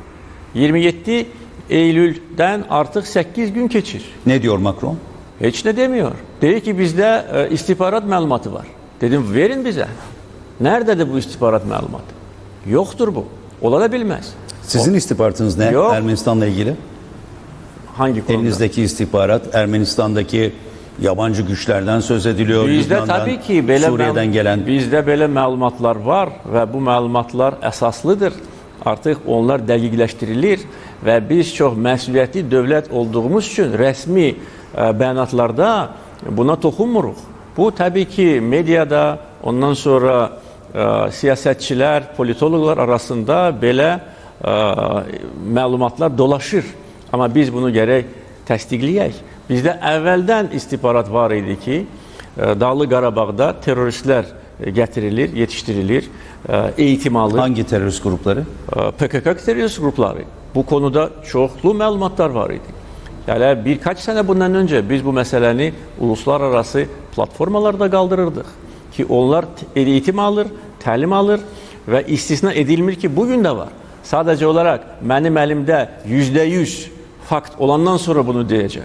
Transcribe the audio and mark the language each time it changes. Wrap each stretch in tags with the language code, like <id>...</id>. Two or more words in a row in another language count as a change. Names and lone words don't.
<az>27 Eylül'dən artıq 8 gün keçir.</az> <tr>Ne diyor Macron?</tr> <az>Heç nə demiyor. Deyir ki, bizdə istihbarat məlumatı var. Dedim, verin bizə. Nərdədir bu istihbarat məlumatı? Yoxdur bu. Ola da bilməz.</az> <tr>Sizin istihbaratınız ne? Yok. Ermenistan'la ilgili? Hangi konuda? Elinizdeki istihbarat, Ermenistan'daki yabancı güçlerden söz ediliyor.</tr> <az>Bizdə Lübnan'dan, təbii ki, belə</az> <tr>Suriye'den gelen.</tr> <az>Bizdə belə məlumatlar var və bu məlumatlar əsaslıdır. Artıq onlar dəqiqləşdirilir və biz çox məsuliyyətli dövlət olduğumuz üçün rəsmi bəyanatlarda buna toxunmuruq. Bu təbii ki, mediada, ondan sonra siyasətçilər, politologlar arasında belə məlumatlar dolaşır. Amma biz bunu gərək təsdiqləyək. Bizdə əvvəldən istihbarat var idi ki, Dağlıq Qarabağda teröristlər gətirilir, yetişdirilir,</az> <tr>eğitim alır. Hangi terörist grupları?</tr> <az>PKK terörist grupları. Bu konuda çoxlu məlumatlar var idi. Yəni, birkaç sənə bundan öncə biz bu məsələni uluslararası platformalarda qaldırırdıq. ki onlar eğitim alır, təlim alır və istisna edilmir ki, bugün də var. Sadəcə olaraq mənim əlimdə %100 fakt olandan sonra bunu deyəcəm.</az>